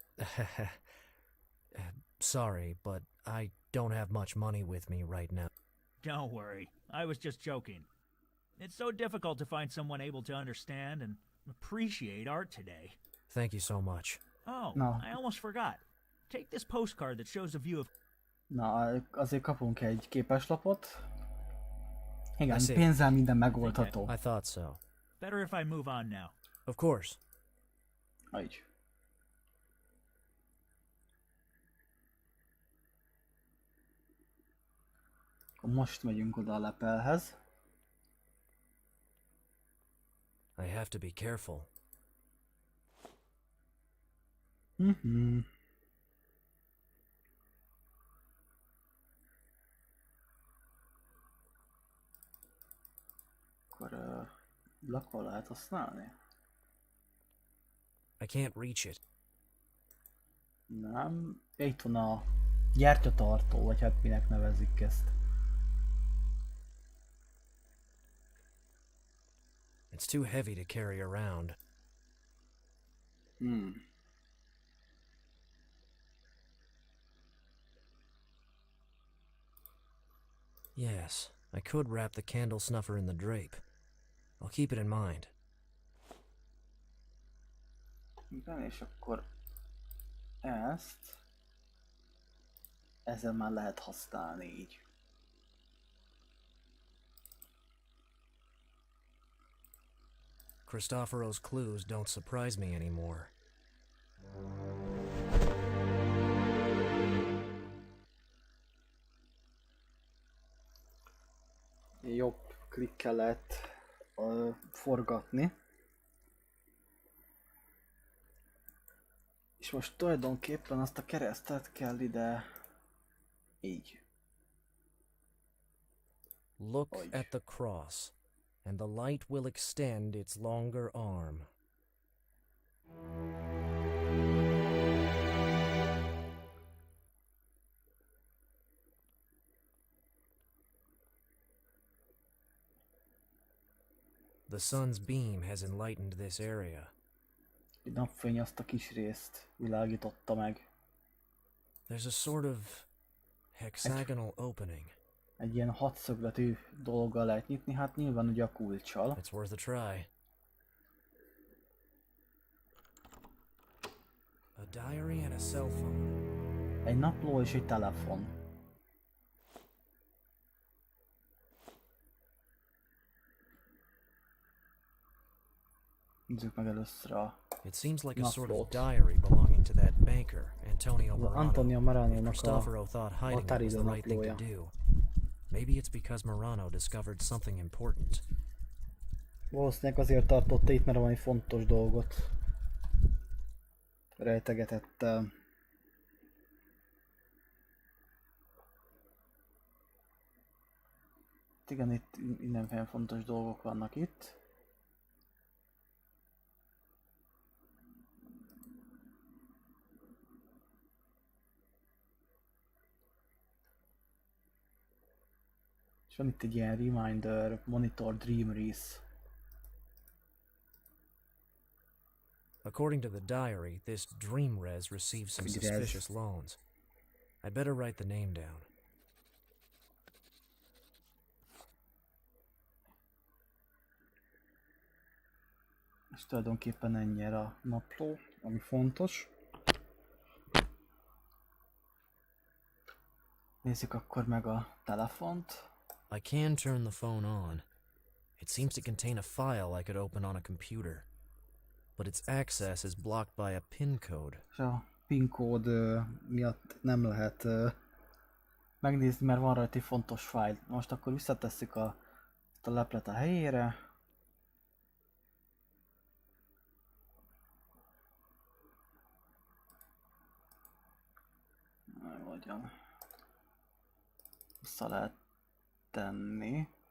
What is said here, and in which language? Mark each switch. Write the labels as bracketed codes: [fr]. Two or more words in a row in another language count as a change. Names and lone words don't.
[en] Sorry, but I don't have much money with me right now. Don't worry. I was just joking. It's so difficult to find someone able to understand and appreciate art today. Thank you so much. Oh, No. I almost forgot. Take this postcard that shows a view of... [hu] Na, azért kapunk egy képeslapot. Igen, [en] I see. [hu] pénzzel minden megoldható. [en] I thought so. Better if I move on now. Of course. [hu] Így. Akkor most megyünk oda a lepelhez. [en] I have to be careful. [hu] Akkor lakva lehet használni? [en] I can't reach it. [hu] Nem. Itt van a gyertyatartó, vagy hát minek nevezik ezt. [en] It's too heavy to carry around. Yes, I could wrap the candle snuffer in the drape. I'll keep it in mind. [hu] Igen, és akkor ezzel már lehet használni így. [en] Cristoforos clues don't surprise me anymore. [hu] Jobb klikkel lehet forgatni. És most tulajdonképpen azt a keresztet kell ide így. [en] Look at the cross, and the light will extend its longer arm. The sun's beam has enlightened this area. [hu] Egy napfény azt a kis részt világította meg. [en] There's a sort of hexagonal opening. [hu] Egy ilyen hatszögletű dologgal lehet nyitni, hát nyilván ugye a kulccsal. [en] It's worth a try. A diary and a cell phone. [hu] Egy napló és egy telefon. Nézzük meg először a [en] It seems like a sort of [hu] naplót. [en] diary belonging to that banker, Antonio Antonio Marano. [hu] Marano-nak a [en] Cristoforo thought hiding it was [hu] határidő [en] the right thing to [hu] naplója. [en] do. Maybe it's because Marano discovered something important. [hu] Valószínűleg azért tartotta itt, mert valami fontos dolgot rejtegetett. Igen, itt mindenféle fontos dolgok vannak itt. És van itt egy ilyen reminder, monitor dream res. [en] According to the diary, this dream res received some Res. suspicious loans. I'd better write the name down. [hu] És tulajdonképpen ennyi a napló, ami fontos. Nézzük akkor meg a telefont. [en] I can turn the phone on. It seems to contain a file I could open on a computer. But its access is blocked by a PIN code. [hu] És a PIN kód miatt nem lehet megnézni, mert van rajta egy fontos fájl. Most akkor visszatesszük ezt a leplet a helyére. Hogyan vissza lehet tenni.